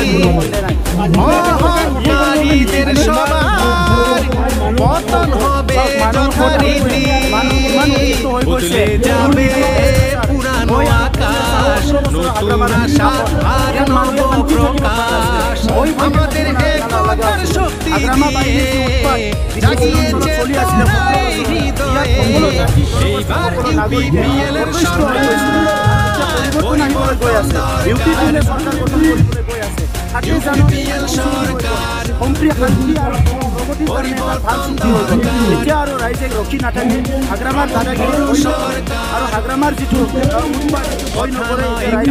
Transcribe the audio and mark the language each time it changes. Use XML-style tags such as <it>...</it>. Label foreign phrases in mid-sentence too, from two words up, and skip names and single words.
<bn>অহংকারীদের সবার পতন হবে যথারীতি বদলে যাবে পুরানো আকাশ নতুন আশা আর নব প্রকাশ আমাদের একতার শক্তি দিয়ে জাগিয়েছে হৃদয়ে এইবার ইউপিপিএল এর সরকার</bn> <as>এতিয়া আৰু ৰাইজে ৰখি নাথাকে হাগ্ৰামাৰ দাদাগিৰি আৰু হাগ্ৰামাৰ যিটো ভয় নকৰে ৰাইজে</as>